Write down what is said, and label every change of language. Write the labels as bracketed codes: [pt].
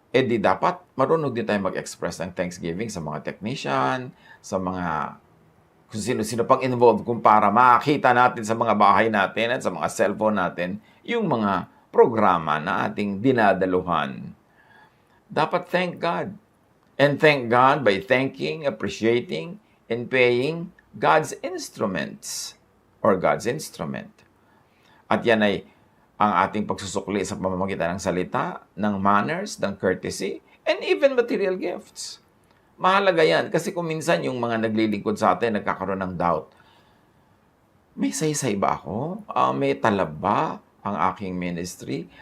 [tl] Di dapat marunong din tayo mag-express ng thanksgiving sa mga technician, sa mga kung sino-sino pang involved kung para makita natin sa mga bahay natin at sa mga cellphone natin yung mga programa na ating dinadaluhan. Dapat [en] thank God. And thank God by thanking, appreciating, and paying God's instruments or God's instrument. [tl] At yan ay ang ating pagsusukli sa pamamagitan ng salita, ng manners, ng courtesy, [en] and even material gifts. [tl] Mahalaga yan kasi kung minsan yung mga naglilingkod sa atin nagkakaroon ng doubt. May saysay ba ako? May talab ba ang aking ministry?